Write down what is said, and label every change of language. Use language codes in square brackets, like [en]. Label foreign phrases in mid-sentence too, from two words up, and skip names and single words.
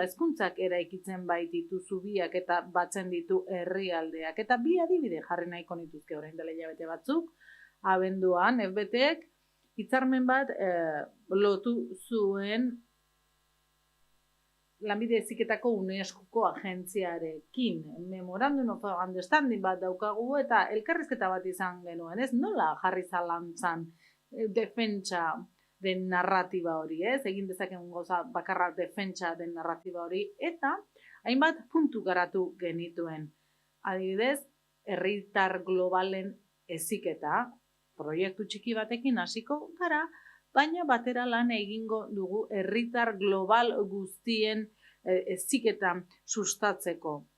[eu] Hezkuntzak eraikitzen baititu zubiak eta batzen ditu herrialdeak. Eta bi adibide jarri nahiko nituzke orain dela hilabete batzuk. Abenduan, FBTek hitzarmen bat lotu zuen Lanbide Heziketako UNESCOko agentziarekin. [en] Memorandum of Understanding [eu] bat daukagu eta elkarrizketa bat izan genuen, ez? Nola jarri zalantzan defentsa den narratiba hori, ez? Egin dezaken gauza bakarra defentsa den narratiba hori, eta hainbat puntu garatu genituen. Adibidez, herritar globalen heziketa, proiektu txiki batekin hasiko gara, baina batera lan egingo dugu herritar global guztien heziketa sustatzeko.